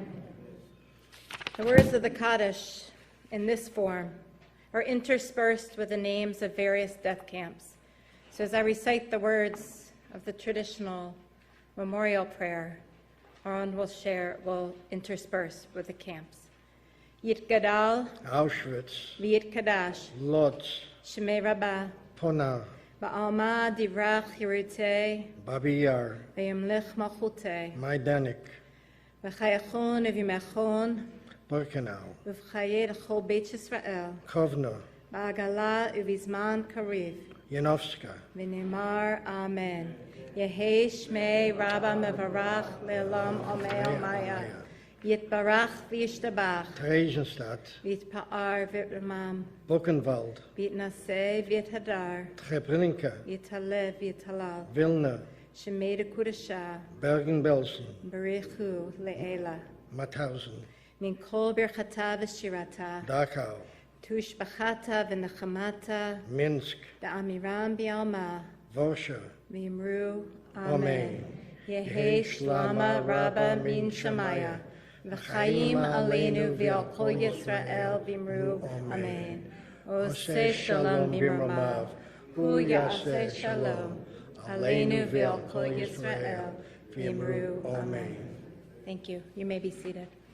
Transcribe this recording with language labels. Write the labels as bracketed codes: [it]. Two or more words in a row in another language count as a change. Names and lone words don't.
[en] The words of the Kaddish in this form are interspersed with the names of various death camps. So as I recite the words of the traditional memorial prayer, Aaron will intersperse with the camps. [arc] יתגדל, Auschwitz, ויתקדש, Lodz, שמיה רבא, Pona, בעלמא די ברא כרעותיה, Babi Yar, וימליך מלכותיה, Majdanek, בחייכון וביומיכון, Birkenau, ובחיי דכל בית ישראל, Kovno, בעגלא ובזמן קריב, Yanovska, ואמרו אמן. יהא שמיה רבא מברך לעלם ולעלמי עלמיא. יתברך וישתבח, Theresienstadt, ויתפאר ויתרומם, Buchenwald, ויתנשא ויתהדר, Treblinka, ויתעלה ויתהלל, Vilna, שמיה דקודשא, Bergen-Belsen, בריך הוא לעלא, Mauthausen, מן כל ברכתא ושירתא, Dachau, תשבחתא ונחמתא, Minsk, דאמירן בעלמא, Warschau, v'yimru Amen. Amen. יהא שלמא רבא מן שמיא וחיים עלינו ועל כל ישראל ואמרו אמן. [he] עושה שלום במרומיו הוא יעשה שלום עלינו ועל כל ישראל ואמרו אמן. [en] Thank you. You may be seated.